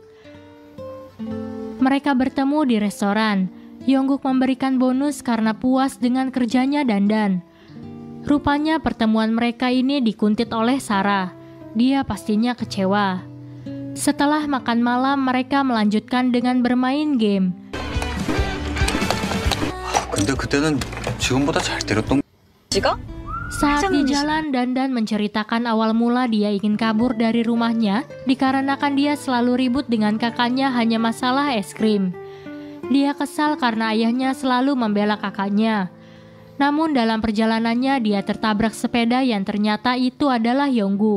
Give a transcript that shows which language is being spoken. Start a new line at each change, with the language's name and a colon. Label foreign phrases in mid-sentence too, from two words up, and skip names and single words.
Indonesian: Mereka bertemu di restoran. Yongguk memberikan bonus karena puas dengan kerjanya Dandan. Rupanya pertemuan mereka ini dikuntit oleh Sarah. Dia pastinya kecewa. Setelah makan malam, mereka melanjutkan dengan bermain game.
Korean: 근데 그때는 지금보다 잘 때렸던
Indonesian: Saat di jalan, Dandan menceritakan awal mula dia ingin kabur dari rumahnya dikarenakan dia selalu ribut dengan kakaknya hanya masalah es krim. Dia kesal karena ayahnya selalu membela kakaknya. Namun dalam perjalanannya dia tertabrak sepeda yang ternyata itu adalah Yongguk.